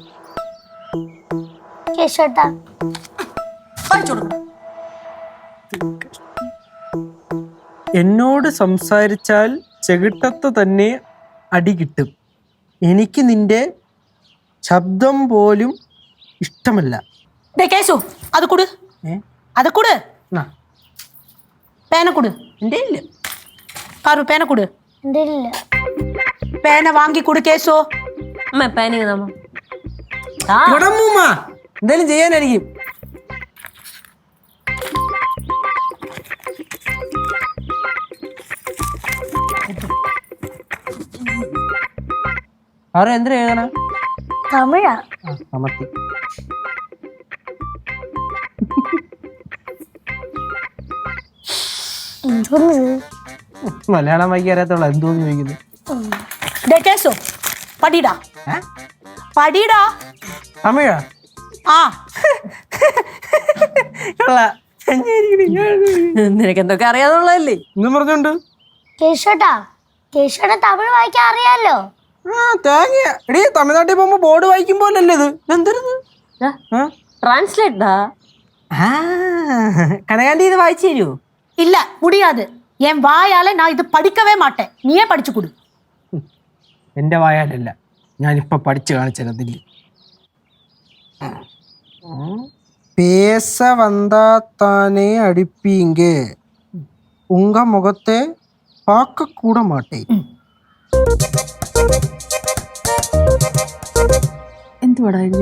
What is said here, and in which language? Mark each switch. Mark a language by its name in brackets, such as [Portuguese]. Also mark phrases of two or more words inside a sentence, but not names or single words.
[Malayalam] കേശോട്ടാ വായിച്ചു കൊടുക്കണം. എന്നോട് സംസാരിച്ചാൽ ചെകിട്ടത്ത് തന്നെ അടി കിട്ടും. എനിക്ക് നിന്റെ ശബ്ദം പോലും ഇഷ്ടമല്ല. [Tamil] டே கேசு, அது கொடு. அதை கொடு. பேனை கொடு. [Malayalam] എൻ്റെ ഇല്ല. [Tamil] பாரு, பேனை கொடு. [Malayalam] എന്റെ ഇല്ല. [Tamil] பேனை வாங்கி கொடு கேசு. [Malayalam] അമ്മ പാനിങ് നമ്മ കൊടമ്മൂമ്മ എന്തായാലും ചെയ്യാനായിരിക്കും. ആരോ എന്തിനാ എഴുതണ? തമിഴാ. അമർത്തി. മലയാളം വായിക്കാൻ അറിയാത്തുള്ള എന്തോന്ന് ചോദിക്കുന്നു. [Tamil] டே கேசு, படிடா. படிடா. [Malayalam] തമിഴാ? ആ, നിനക്ക് എന്തൊക്കെ അറിയാന്നുള്ളതല്ലേ? എന്നും പറഞ്ഞോണ്ട് കേശോട്ടാ തമിഴ് വായിക്കാൻ അറിയാലോ. തേങ്ങ എടീ, തമിഴ്നാട്ടിൽ പോകുമ്പോ ബോർഡ് വായിക്കുമ്പോലല്ലേ ഇത്? എന്തരുത് ട്രാൻസ്ലേറ്റാ? കനകാന്റി ഇത് വായിച്ചു തരുമോ? [Tamil] இல்ல முடியாது. என் வாயால நான் இது படிக்கவே மாட்டேன். நீயே படிச்சு கொடு. [Malayalam] എന്റെ വായാലല്ല, ഞാനിപ്പൊ പഠിച്ചു കാണിച്ചതില്ല. [Tamil] பேச வந்தா தானே அடிப்பீங்க உங்க முகத்த பாக்க கூட மாட்டே. [Malayalam] എന്തുവാടാ